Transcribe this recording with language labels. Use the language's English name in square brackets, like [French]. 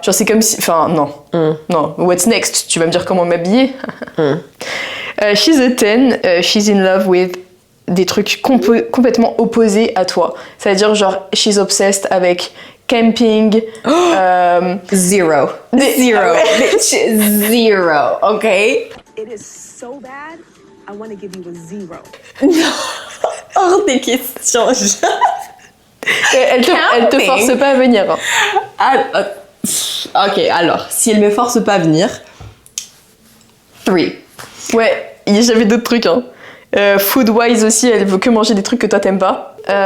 [French] Genre, c'est comme si. Enfin, non. Non. [English] What's next? [French] Tu vas me dire comment m'habiller? [English] She's a 10, she's in love with [French] des trucs complètement opposés à toi. C'est-à-dire, genre, [English] she's obsessed avec camping. Zero. Zero. Bitch, zero. Ok? It is so bad, I want to give you a 0. [French] Hors des questions. Elle te force pas à venir. Hein. Ok, alors, si elle me force pas à venir, 3. Ouais, j'avais d'autres trucs. Hein. Food-wise aussi, elle veut que manger des trucs que toi t'aimes pas.